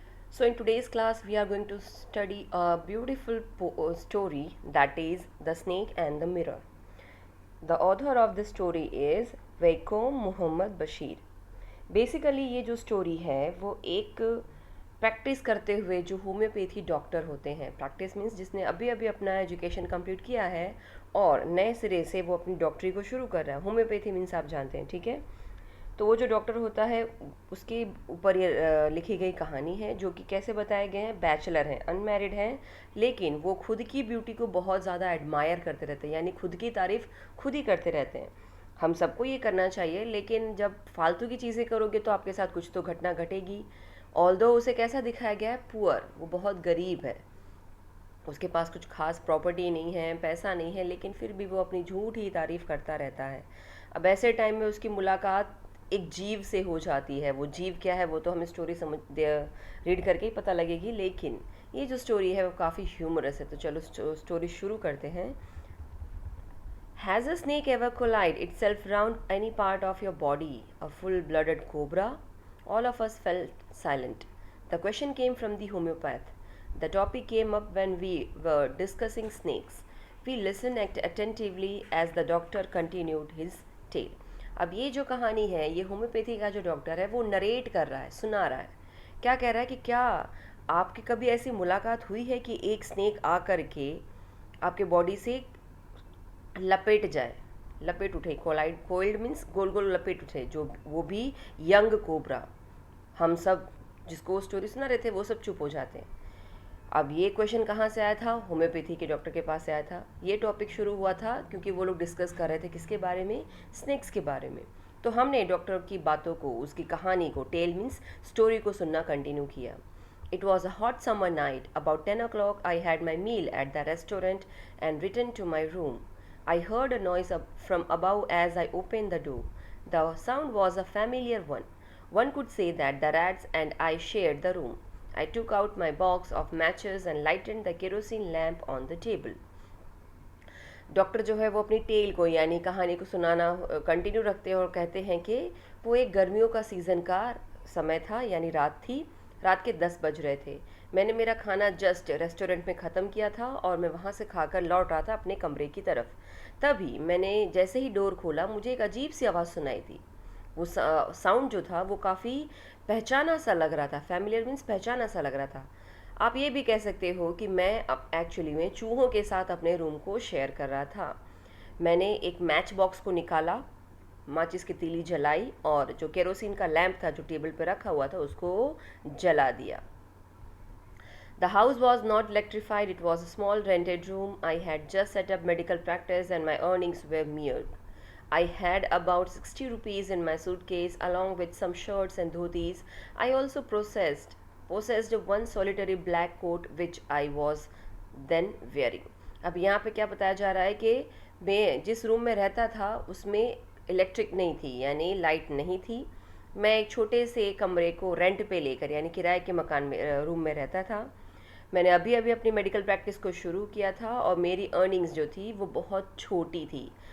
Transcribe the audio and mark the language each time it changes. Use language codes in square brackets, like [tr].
[en] So, in today's class, we are going to study a beautiful story that is The Snake and the Mirror. The author of this story is Vaikom Muhammad Basheer. [hi] Basically ये जो story है वो एक practice करते हुए जो homeopathy doctor होते हैं, प्रैक्टिस मीन्स जिसने अभी अभी अपना एजुकेशन कंप्लीट किया है और नए सिरे से वो अपनी डॉक्टरी को शुरू कर रहा है. होम्योपैथी मीन्स आप जानते हैं, ठीक है. तो वो जो डॉक्टर होता है उसके ऊपर ये लिखी गई कहानी है जो कि कैसे बताए गए हैं. बैचलर हैं, अनमैरिड हैं, लेकिन वो खुद की ब्यूटी को बहुत ज़्यादा एडमायर करते रहते हैं, यानी खुद की तारीफ़ खुद ही करते रहते हैं. हम सबको ये करना चाहिए, लेकिन जब फालतू की चीज़ें करोगे तो आपके साथ कुछ तो घटना घटेगी. ऑल्दो उसे कैसा दिखाया गया है, पुअर, वो बहुत गरीब है, उसके पास कुछ खास प्रॉपर्टी नहीं है, पैसा नहीं है, लेकिन फिर भी वो अपनी झूठी तारीफ़ करता रहता है. अब ऐसे टाइम में उसकी मुलाकात एक जीव से हो जाती है. वो जीव क्या है वो तो हमें स्टोरी रीड करके ही पता लगेगी, लेकिन ये जो स्टोरी है वो काफ़ी ह्यूमरस है. तो चलो स्टोरी शुरू करते हैं. [en] Has a snake ever collided itself round any part of your body? A full-blooded cobra? All of us felt silent. The question came from the homeopath. The topic came up when we were discussing snakes. We listened attentively as the doctor continued his tale. [hi] अब ये जो कहानी है, ये homeopathy का जो doctor है वो नरेट कर रहा है, सुना रहा है. क्या कह रहा है कि क्या आपकी कभी ऐसी मुलाकात हुई है कि एक स्नेक आ कर के आपके बॉडी से लपेट जाए, लपेट उठे. कोल्ड मीन्स गोल गोल लपेट उठे, जो वो भी यंग कोबरा. हम सब जिसको स्टोरी सुना रहे थे वो सब चुप हो जाते हैं. अब ये क्वेश्चन कहाँ से आया था, होम्योपैथी के डॉक्टर के पास से आया था. ये टॉपिक शुरू हुआ था क्योंकि वो लोग डिस्कस कर रहे थे किसके बारे में, स्नेक्स के बारे में. तो हमने डॉक्टर की बातों को, उसकी कहानी को, टेल मीन्स स्टोरी को सुनना कंटिन्यू किया. [en] It was a hot summer night. About 10 o'clock, I had my meal at the restaurant and returned to my room. I heard a noise from above as I opened the door. The sound was a familiar one. One could say that the rats and I shared the room. I took out my box of matches and lighted the kerosene lamp on the table. [hi] Doctor जो है वो अपनी tell को, यानी कहानी को सुनाना continue रखते हैं और कहते हैं कि वो एक गर्मियों का सीज़न का समय था, यानी रात थी. रात के 10 बज रहे थे. मैंने मेरा खाना जस्ट रेस्टोरेंट में ख़त्म किया था और मैं वहाँ से खाकर लौट रहा था अपने कमरे की तरफ. तभी मैंने जैसे ही डोर खोला मुझे एक अजीब सी आवाज़ सुनाई दी. वो साउंड जो था वो काफ़ी पहचाना सा लग रहा था. फैमिलियर मीन्स पहचाना सा लग रहा था. आप ये भी कह सकते हो कि मैं अब एक्चुअली में चूहों के साथ अपने रूम को शेयर कर रहा था. मैंने एक मैच बॉक्स को निकाला, माचिस की तीली जलाई और जो केरोसिन का लैंप था जो टेबल पर रखा हुआ था उसको जला दिया. [en] The house was not electrified. It was a small rented room. I had just set up medical practice and my earnings were mere. I had about 60 rupees in my suitcase along with some shirts and dhotis. I also possessed one solitary black coat which I was then wearing. [hi] अब यहाँ पे क्या बताया जा रहा है कि मैं जिस रूम में रहता था उसमें इलेक्ट्रिक नहीं थी, यानी लाइट नहीं थी. मैं एक छोटे से कमरे को रेंट पे लेकर, यानी किराए के मकान में, रूम में रहता था. मैंने अभी अभी अपनी मेडिकल प्रैक्टिस को शुरू किया था और मेरी अर्निंग्स जो थी वो बहुत छोटी थी.